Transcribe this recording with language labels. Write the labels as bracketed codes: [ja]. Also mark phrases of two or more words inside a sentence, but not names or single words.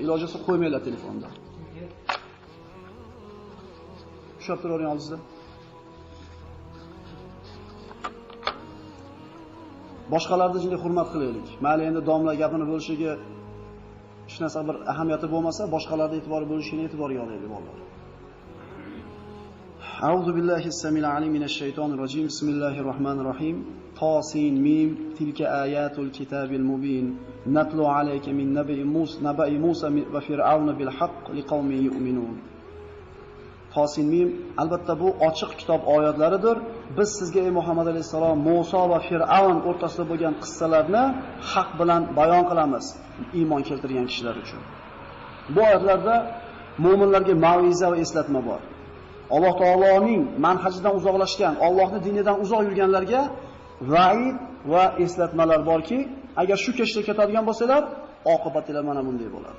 [uz] Iloji bo'lsa qo'ymanglar telefonni. Ushlab turavering oldingizda. Boshqalarni jinday hurmat qilaylik. Mayli endi domla gapini bo'lishiga hech narsa bir ahamiyati bo'lmasa, boshqalarga e'tibor bo'lishini e'tiborga olaylik bolalar. [ar] أعوذ بالله السميع العليم من الشيطان الرجيم. بسم الله الرحمن الرحيم. طس م تلك آيات الكتاب المبين. نتلو عليك من نبإ موسى وفرعون بالحق لقوم يؤمنون. طس م [uz] albatta bu ochiq kitob oyatlaridir. Biz sizga ey Muhammad alayhisalom Musa va Fir'avn o'rtasida bo'lgan qissalarni haq bilan bayon qilamiz iymon keltirgan kishilar uchun. Bu oyatlarda mu'minlarga ma'viza va eslatma bor. Alloh taoloning manhajidan uzoqlashgan, Allohning dinidan uzoq yurganlarga va'id va eslatmalar borki, agar shu kechda ketadigan bo'lsalar, oqibatlari mana bunday bo'ladi.